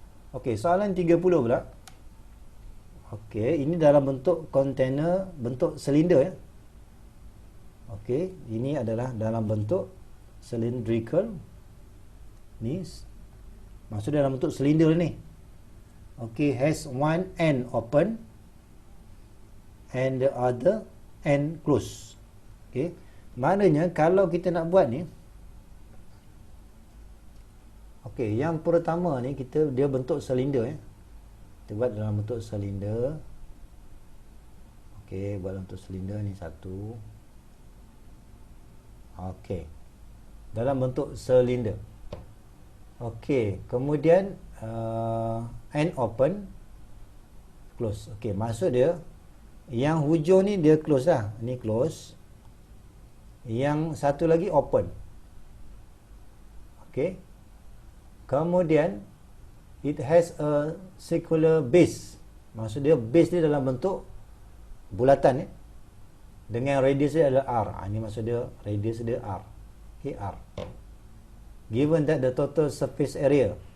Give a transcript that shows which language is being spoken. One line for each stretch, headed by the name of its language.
Malay: Okey, soalan 30 pula. Okey, ini dalam bentuk kontainer, bentuk silinder ya. Okey, ini adalah dalam bentuk cylindrical. Ni maksud dalam bentuk silinder ni.
English: Okey, has one end open and the other end close.
Malay: Okey. Maknanya kalau kita nak buat ni, okey, yang pertama ni dia bentuk silinder ya. Kita buat dalam bentuk silinder. Okey, buat dalam bentuk silinder ni satu. Okey. Dalam bentuk silinder. Okey, kemudian
English: end open, close.
Malay: Okey, maksud dia yang hujung ni dia close lah. Ni close. Yang satu lagi open. Okey. Kemudian
English: it has a circular base.
Malay: Maksud dia base dia dalam bentuk bulatan dengan radius dia adalah R. Ini maksud dia radius dia R. Okey, R.
English: Given that the total surface area.